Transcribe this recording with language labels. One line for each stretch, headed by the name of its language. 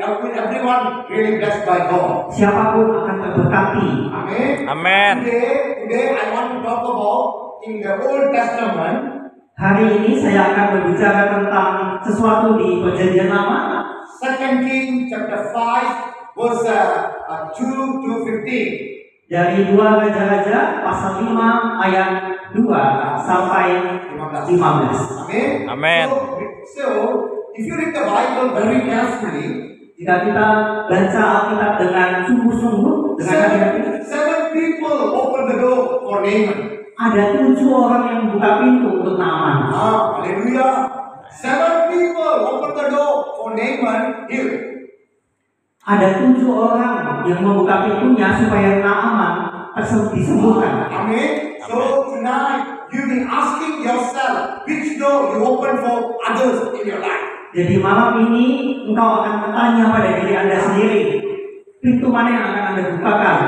English: everyone really blessed by God.
Indonesian: siapapun akan terberkati. Amen. Amen.
English: Today I want to talk about in the Old Testament.
Indonesian: Hari ini saya akan berbicara tentang sesuatu di Perjanjian Lama.
English: 2 Kings chapter 5 verse 2 to 15.
Indonesian: Dari 2 Raja-Raja pasal 5 ayat 2 sampai 15. Amen. Amen.
English: So if you read the Bible very carefully,
Indonesian: Jika kita baca Alkitab dengan sungguh-sungguh, dengan hati-hati,
English: seven people open the door for Naaman.
Indonesian: ada 7 orang yang membuka pintu untuk Naaman. Hallelujah.
English: 7 people open the door for Naaman here.
Indonesian: Ada 7 orang yang membuka pintunya supaya Naaman disembuhkan. Amen.
English: So tonight you be asking yourself which door you open for others in your life.
Indonesian: Jadi malam ini engkau akan bertanya pada diri Anda sendiri, pintu mana yang akan Anda bukakan?